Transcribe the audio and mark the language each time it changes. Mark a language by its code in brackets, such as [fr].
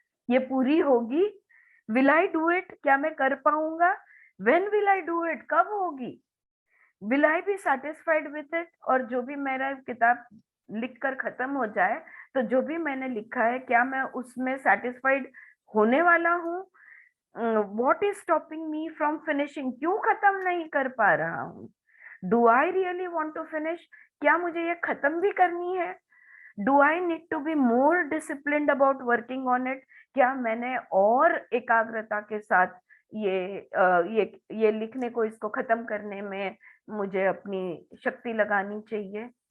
[hi] ये पूरी होगी? [en] Will I do it? [hi] क्या मैं कर पाऊंगा? [en] When will I do it? [hi] कब होगी? [en] Will I be satisfied with it? [hi] और जो भी मेरा किताब लिखकर खत्म हो जाए तो जो भी मैंने लिखा है, क्या मैं उसमें सेटिस्फाइड होने वाला हूँ? [en] What is stopping me from finishing? [hi] क्यों खत्म नहीं कर पा रहा हूँ? [en] Do I really want to finish? [hi] क्या मुझे ये खत्म भी करनी है? [en] Do I need to be more disciplined about working on it? [hi] क्या मैंने और एकाग्रता के साथ ये लिखने को, इसको खत्म करने में मुझे अपनी शक्ति लगानी चाहिए?